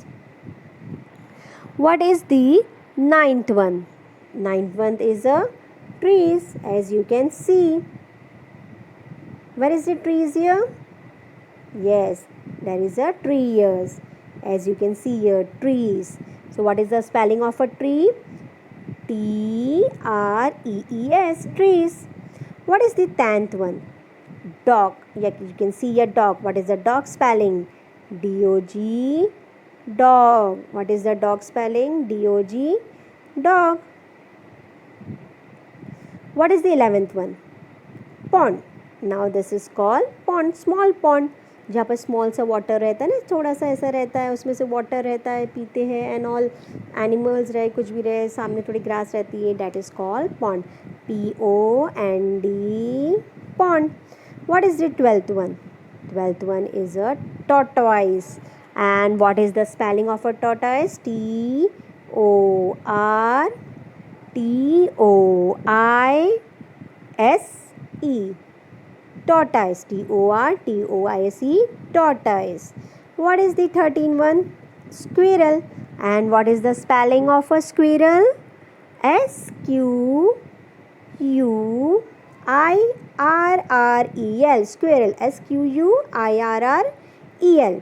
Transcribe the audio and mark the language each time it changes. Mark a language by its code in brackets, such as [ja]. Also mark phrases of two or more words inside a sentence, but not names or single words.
[en] What is the ninth one? Ninth one is a trees, as you can see. Where is the trees here? Yes, there is a tree here. As you can see here, trees. So what is the spelling of a tree? T-R-E-E-S, trees. What is the 10th one? Dog. Yeah, you can see a dog. What is the dog spelling? D-O-G, dog. What is the dog spelling? D-O-G, dog. What is the 11th one? Pond. Now this is called pond, small pond. [hi] जहाँ पर स्मॉल सा वाटर रहता है ना, थोड़ा सा ऐसा रहता है, उसमें से वाटर रहता है, पीते हैं [en] and all, [hi] एनिमल्स रहे, कुछ भी रहे, सामने थोड़ी ग्रास रहती है, [en] that is called pond. P-O-N-D, pond. What is the 12th one? 12th one is a tortoise. And what is the spelling of a tortoise? T-O-R-T-O-I-S-E. Tortoise. T-O-R-T-O-I-S-E, tortoise. What is the 13th one? Squirrel. And what is the spelling of a squirrel? S-Q-U-I-R-R-E-L, squirrel. S-Q-U-I-R-R-E-L.